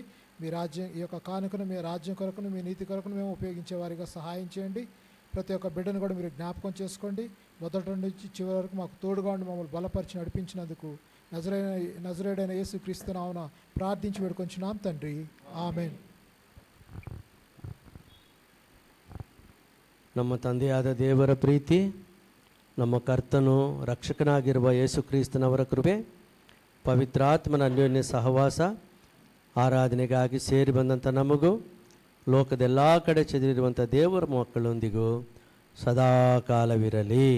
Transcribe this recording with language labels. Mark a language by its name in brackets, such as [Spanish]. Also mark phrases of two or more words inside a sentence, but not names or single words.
[Telugu] మీ రాజ్యం, ఈ యొక్క కానుకను మీ రాజ్యం కొరకును మీ నీతి కొరకును మేము ఉపయోగించే వారిగా సహాయం చేయండి. ప్రతి ఒక్క బిడ్డను కూడా మీరు జ్ఞాపకం చేసుకోండి. మొదటి నుంచి చివరి వరకు మాకు తోడుగా ఉండి మమ్మల్ని బలపరిచి నడిపించినందుకు నజరేయుడైన యేసుక్రీస్తు నామమున ప్రార్థించి వేడుకొంచున్నాం తండ్రి, [Kannada] ಆಮೆನ್. ನಮ್ಮ ತಂದೆಯಾದ ದೇವರ ಪ್ರೀತಿ, ನಮ್ಮ ಕರ್ತನು ರಕ್ಷಕನಾಗಿರುವ ಯೇಸುಕ್ರಿಸ್ತನವರ ಕೃಪೆ, ಪವಿತ್ರಾತ್ಮನ ಅನ್ಯೋನ್ಯ ಸಹವಾಸ, ಆರಾಧನೆಗಾಗಿ ಸೇರಿ ಬಂದಂಥ ನಮಗೂ ಲೋಕದ ಎಲ್ಲ ಕಡೆ ಚೆದರಿರುವಂಥ ದೇವರ ಮಕ್ಕಳೊಂದಿಗೂ ಸದಾಕಾಲವಿರಲಿ.